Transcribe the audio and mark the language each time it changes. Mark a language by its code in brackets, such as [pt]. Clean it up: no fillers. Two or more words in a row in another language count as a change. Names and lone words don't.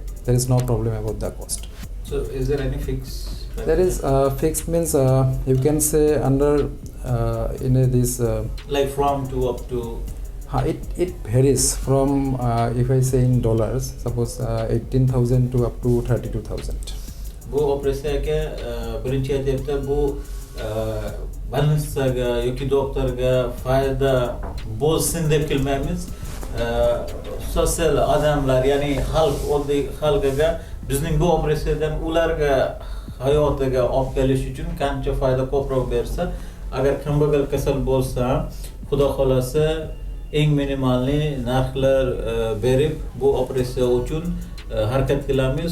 [en] There is no problem about the cost. So is there any fix? There is fixed means you can say under in a, this like from to up to. It varies from if I say in dollars, suppose 18,000 to up to 32,000. [uz] Bu operatsiyaga birinchi etapda bu больницаga yoki doktorga foyda bo'lsin deb kelmaymiz. Sotsial odamlar, ya'ni xalq, oddiy xalqiga bizning bu operatsiyadan ularga hayotiga olib kelish uchun qancha foyda ko'proq bersa, agar kambag'al kasal bo'lsa, xudo xolasa eng minimalni narxlar berib bu operatsiya uchun harakat qilamiz.